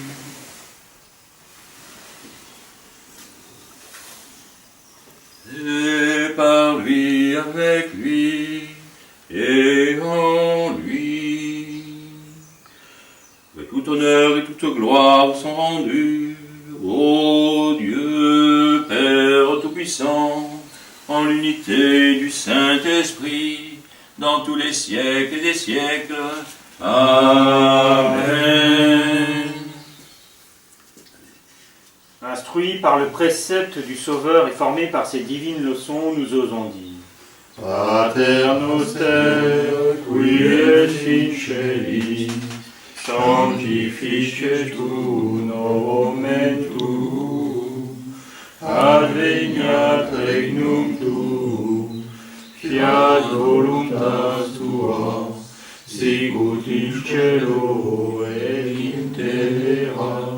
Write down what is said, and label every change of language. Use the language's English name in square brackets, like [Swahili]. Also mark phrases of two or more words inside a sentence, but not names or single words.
[French] Et par lui, avec lui, et en lui, que tout honneur et toute gloire sont rendus, ô Dieu, Père Tout-Puissant, en l'unité du Saint-Esprit, dans tous les siècles des siècles. Amen. Instruits par le précepte du Sauveur et formés par ses divines leçons, nous osons dire [Latin] Pater noster, qui es in celis, sanctificetur nomen tuum, adveniat regnum tuum, fiat voluntas tua, sicut in cielo et in terra.